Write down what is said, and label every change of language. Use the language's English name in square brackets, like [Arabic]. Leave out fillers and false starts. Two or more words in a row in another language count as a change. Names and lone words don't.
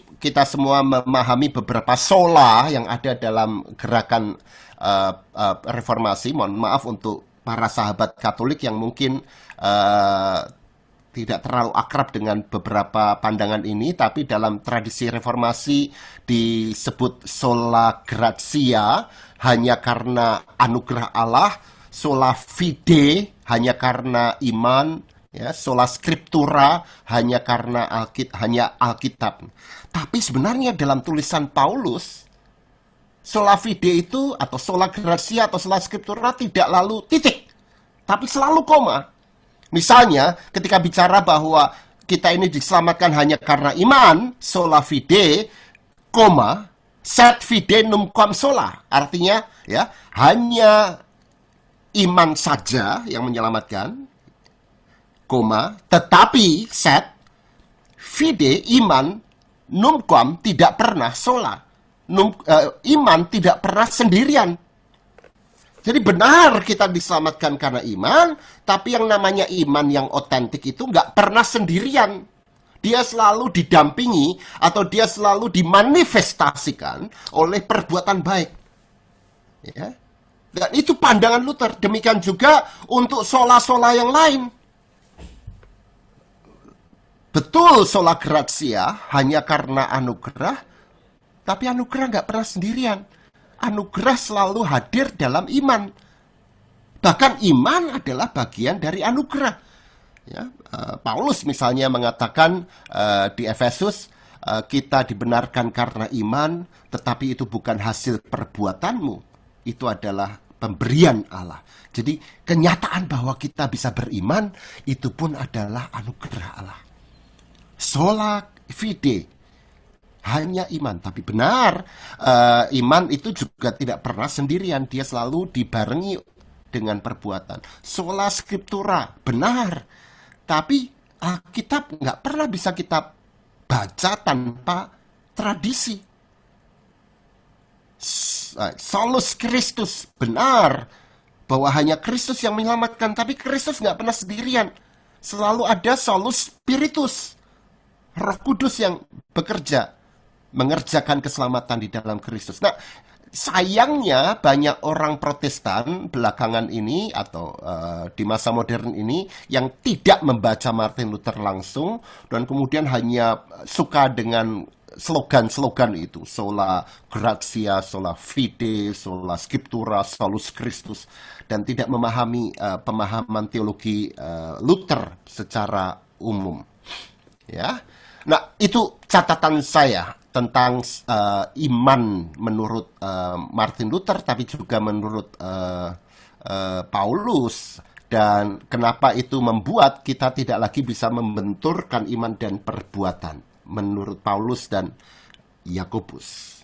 [Indonesian] Kita semua memahami beberapa sola yang ada dalam gerakan reformasi. Mohon maaf untuk para sahabat Katolik yang mungkin tidak terlalu akrab dengan beberapa pandangan ini, tapi dalam tradisi reformasi disebut [Latin] sola gratia, [Indonesian] hanya karena anugerah Allah, [Latin] sola fide, [Indonesian] hanya karena iman, ya, [Latin] sola scriptura, [Indonesian] hanya karena Alkitab. Tapi sebenarnya dalam tulisan Paulus, [Latin] sola fide [Indonesian] itu, atau [Latin] sola gratia, [Indonesian] atau [Latin] sola scriptura [Indonesian] tidak lalu titik, tapi selalu koma. Misalnya, ketika bicara bahwa kita ini diselamatkan hanya karena iman, [Latin] sola fide, koma, sed fide numquam sola. [Indonesian] Artinya, ya, hanya iman saja yang menyelamatkan, koma, tetapi [Latin] sed fide, [Indonesian] iman, numquam, tidak pernah sola. Iman tidak pernah sendirian. Jadi benar kita diselamatkan karena iman, tapi yang namanya iman yang otentik itu nggak pernah sendirian. Dia selalu didampingi atau dia selalu dimanifestasikan oleh perbuatan baik. Ya. Dan itu pandangan Luther. Demikian juga untuk sola-sola yang lain. Betul, [Latin] sola gratia [Indonesian] hanya karena anugerah, tapi anugerah nggak pernah sendirian. Anugerah selalu hadir dalam iman. Bahkan iman adalah bagian dari anugerah. Ya, Paulus misalnya mengatakan di Efesus, kita dibenarkan karena iman, tetapi itu bukan hasil perbuatanmu. Itu adalah pemberian Allah. Jadi kenyataan bahwa kita bisa beriman, itu pun adalah anugerah Allah. [Latin] Sola fide. [Indonesian] Hanya iman, tapi benar, iman itu juga tidak pernah sendirian, dia selalu dibarengi dengan perbuatan. [Latin] Sola scriptura, [Indonesian] benar, tapi Alkitab nggak pernah bisa kita baca tanpa tradisi. [Latin] Solus Christus, [Indonesian] benar, bahwa hanya Kristus yang menyelamatkan, tapi Kristus nggak pernah sendirian. Selalu ada [Latin] solus spiritus, [Indonesian] Roh Kudus yang bekerja, mengerjakan keselamatan di dalam Kristus. Nah, sayangnya banyak orang Protestan belakangan ini atau di masa modern ini yang tidak membaca Martin Luther langsung dan kemudian hanya suka dengan slogan-slogan itu, [Latin] sola gratia, sola fide, sola scriptura, solus Christus, [Indonesian] dan tidak memahami pemahaman teologi Luther secara umum. Ya. Nah, itu catatan saya tentang iman menurut Martin Luther, tapi juga menurut Paulus, dan kenapa itu membuat kita tidak lagi bisa membenturkan iman dan perbuatan menurut Paulus dan Yakobus.